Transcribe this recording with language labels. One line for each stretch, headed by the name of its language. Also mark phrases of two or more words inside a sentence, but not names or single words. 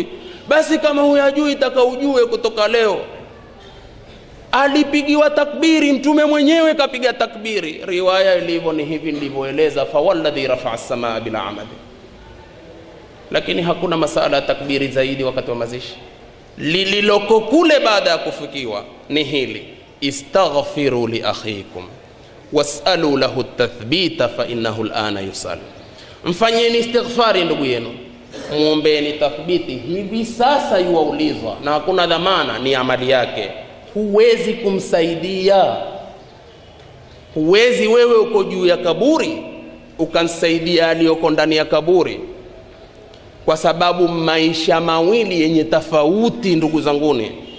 Swahili: Basi kama huyajui taka ujue kutoka leo. Alipigiwa takbiri, mtume mwenyewe kapiga takbiri. Riwaya ilivyo ni hivi nilivyoeleza,
Arabic: فوالذي رفع السماء بلا عمد.
Swahili: Lakini hakuna masala ya takbiri zaidi wakati wa mazishi. Lililoko kule baada ya kufikiwa ni hili:
Arabic: استغفروا لأخيكم واسألوا له التثبيت فإنه الآن يسأل.
Swahili: Mfanyeni istighfari ndugu yenu, muombeeni tathbiti, hivi sasa yuaulizwa, na hakuna dhamana, ni amali yake. Huwezi kumsaidia. Huwezi wewe uko juu ya kaburi ukansaidia aliyoko ndani ya kaburi, kwa sababu maisha mawili yenye tofauti ndugu zanguni.